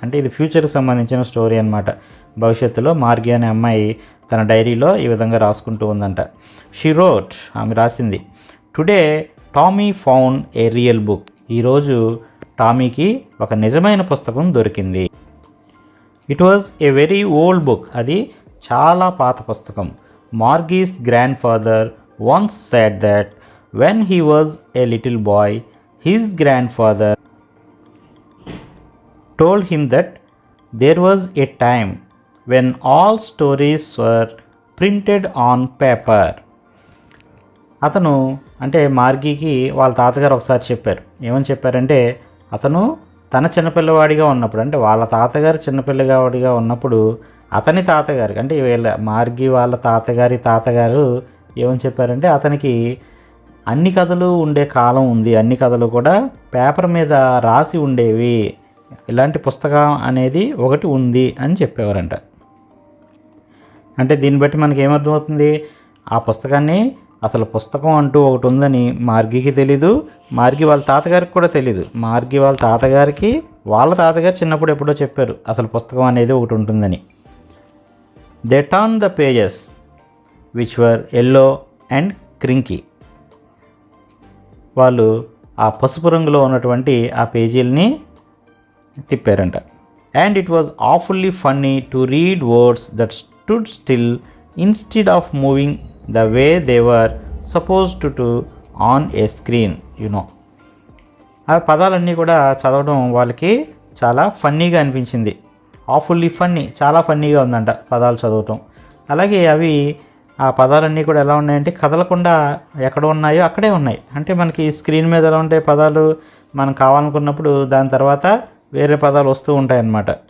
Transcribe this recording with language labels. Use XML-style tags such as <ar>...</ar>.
<te>అంటే ఇది ఫ్యూచర్కి సంబంధించిన స్టోరీ అనమాట. భవిష్యత్తులో మార్గి అనే అమ్మాయి తన డైరీలో ఈ విధంగా రాసుకుంటూ ఉందంట.</te> <en>she wrote,</en> <te>ఆమె రాసింది,</te> <en>Today Tommy found a real book.</en> <te>ఈరోజు టామీకి ఒక నిజమైన పుస్తకం దొరికింది.</te> <en>It was a very old book.</en> <te>అది చాలా పాత పుస్తకం.</te> <en>Margie's grandfather once said that when he was a little boy, his grandfather told him that there was a time when all stories were printed on paper.</en> <te>అతను అంటే మార్గీకి వాళ్ళ తాతగారు ఒకసారి చెప్పారు. ఏమని చెప్పారంటే, అతను తన చిన్నపిల్లవాడిగా ఉన్నప్పుడు, అంటే వాళ్ళ తాతగారు చిన్నపిల్లవాడిగా ఉన్నప్పుడు అతని తాతగారికి, అంటే వీళ్ళ మార్గి వాళ్ళ తాతగారు ఏమని చెప్పారంటే, అతనికి అన్ని కథలు ఉండే కాలం ఉంది, అన్ని కథలు కూడా పేపర్ మీద రాసి ఉండేవి, ఇలాంటి పుస్తకం అనేది ఒకటి ఉంది అని చెప్పేవారంట. అంటే దీన్ని బట్టి మనకి ఏమర్థమవుతుంది? ఆ పుస్తకాన్ని, అసలు పుస్తకం అంటూ ఒకటి ఉందని మార్గికి తెలీదు, మార్గి వాళ్ళ తాతగారికి కూడా తెలీదు. మార్గి వాళ్ళ తాతగారికి వాళ్ళ తాతగారు చిన్నప్పుడు ఎప్పుడో చెప్పారు అసలు పుస్తకం అనేది ఒకటి ఉంటుందని.</te> <en>They turn the pages which were yellow and crinkly.</en> <te>వాళ్ళు ఆ పసుపు రంగులో ఉన్నటువంటి ఆ పేజీలని తిప్పారంట.</te> <en>And it was awfully funny to read words that stood still instead of moving the way they were supposed to on a screen, you know.</en> <te>ఆ పదాలన్నీ కూడా చదవడం వాళ్ళకి చాలా ఫన్నీగా అనిపించింది.</te> <en>awfully funny,</en> <te>చాలా ఫన్నీగా ఉందంట పదాలు చదవటం. అలాగే అవి ఆ పదాలన్నీ కూడా ఎలా ఉన్నాయంటే కదలకుండా ఎక్కడ ఉన్నాయో అక్కడే ఉన్నాయి. అంటే మనకి స్క్రీన్ మీద ఎలా ఉంటాయి పదాలు, మనం కావాలనుకున్నప్పుడు దాని తర్వాత వేరే పదాలు వస్తూ ఉంటాయి అన్నమాట.</te>